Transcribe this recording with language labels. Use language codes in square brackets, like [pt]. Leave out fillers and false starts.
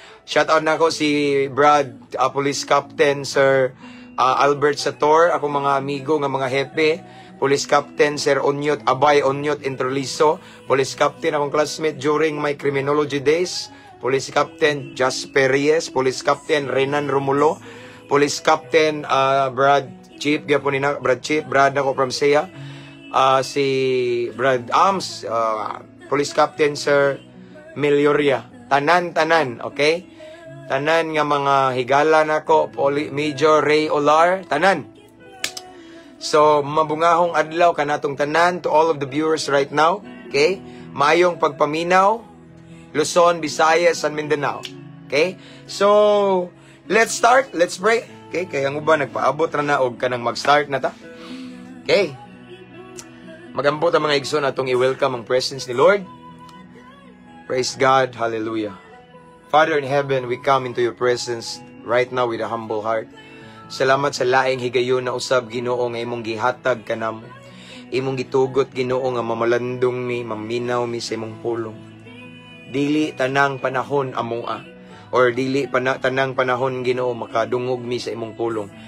[ceb] Shout out na ako si Brad, Police Captain, Sir Albert Sator, ako mga amigo nga mga hepe. Police Captain, Sir Onyot, Abay Onyot Introliso. Police Captain, akong classmate [en] during my criminology days. [ceb] Police Captain, Jasper Reyes. Police Captain, Renan Romulo. Police Captain, Brad Chief, Brad ako from SEA. Si Brad Ams, Police Captain Sir Melioria. Tanan, okay? Tanan nga mga higala nako, Major Ray Olar, tanan. So, mabungahong adlaw kanatong tanan [en] to all of the viewers right now, okay? [ceb] Mayong pagpaminaw, Luzon, Visayas, and Mindanao. Okay? [en] So, let's start, let's pray. [ceb] Okay, kaya nga ba nagpaabot ra na og kanang mag-start na ta? Okay. Magambot ang mga igsoon atong i-welcome ang presence ni Lord. [en] Praise God. Hallelujah. Father in heaven, we come into your presence right now with a humble heart. [ceb] Salamat sa laing higayon na usab Ginoo nga imong gihatag kanamo. Imong gitugot Ginoo nga mamalandong mi, maminaw mi sa imong pulong. Dili tanang panahon amoa or dili tanang panahon Ginoo makadungog mi sa imong pulong.